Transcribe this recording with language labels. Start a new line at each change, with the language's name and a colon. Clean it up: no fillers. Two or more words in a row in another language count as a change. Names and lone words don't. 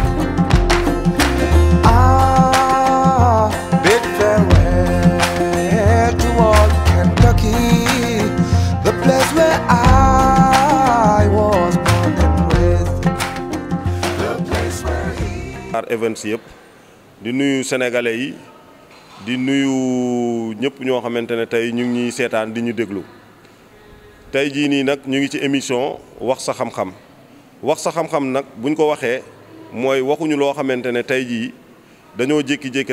English: I bid farewell to all Kentucky, the place where I was born and raised, the place where he.
Wolof: Events yëpp di nuyu sénégalais yi di nuyu ñëpp ñoo xamante ne tey ñu ngi ñuy seetaan di ñu déglu tey jii nii nag ñu ngi ci émission wax sa xam-xam nag buñ ko waxee mooy waxuñu loo xamante ne tey jii dañoo jékki-jékki